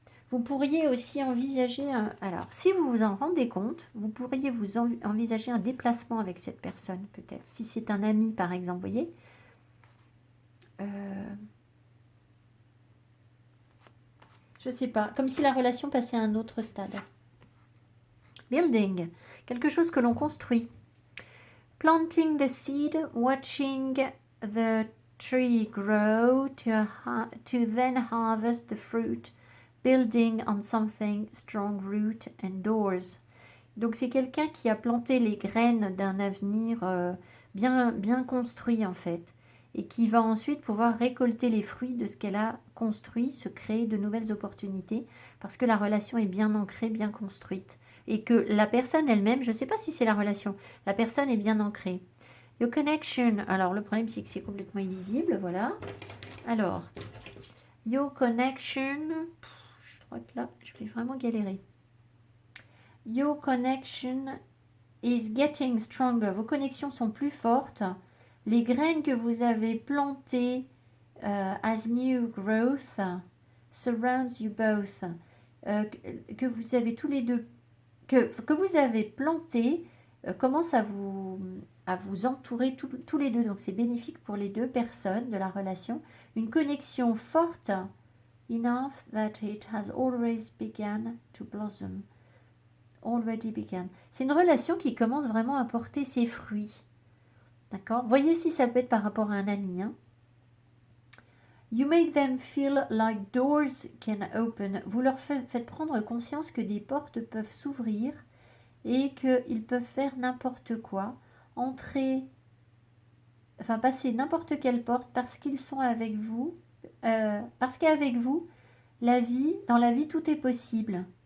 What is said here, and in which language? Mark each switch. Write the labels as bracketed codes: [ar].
[fr] Vous pourriez aussi envisager, alors si vous vous en rendez compte, vous pourriez vous envisager un déplacement avec cette personne peut-être. Si c'est un ami par exemple, vous voyez. Je sais pas, comme si la relation passait à un autre stade. Building, quelque chose que l'on construit. [en] Planting the seed, watching the tree grow to then harvest the fruit. Building on something, strong root and doors. [fr] Donc c'est quelqu'un qui a planté les graines d'un avenir bien construit en fait. Et qui va ensuite pouvoir récolter les fruits de ce qu'elle a construit, se créer de nouvelles opportunités. Parce que la relation est bien ancrée, bien construite. Et que la personne elle-même, je ne sais pas si c'est la relation, la personne est bien ancrée. [en] Your connection, [fr] alors le problème c'est que c'est complètement illisible, voilà. Alors, [en] your connection... [fr] Je crois que là, je vais vraiment galérer. [en] Your connection is getting stronger. [fr] Vos connexions sont plus fortes. Les graines que vous avez plantées [en] as new growth surrounds you both. [fr] Que vous avez tous les deux, que vous avez planté, commence à vous entourer tous les deux. Donc c'est bénéfique pour les deux personnes de la relation. Une connexion forte, [en] enough that it has always begun to blossom. Already began. [fr] C'est une relation qui commence vraiment à porter ses fruits. D'accord? Voyez si ça peut être par rapport à un ami. Hein? [en] You make them feel like doors can open. [fr] Vous leur faites prendre conscience que des portes peuvent s'ouvrir et qu'ils peuvent faire n'importe quoi, entrer, enfin passer n'importe quelle porte parce qu'ils sont avec vous, parce qu'avec vous, dans la vie, tout est possible.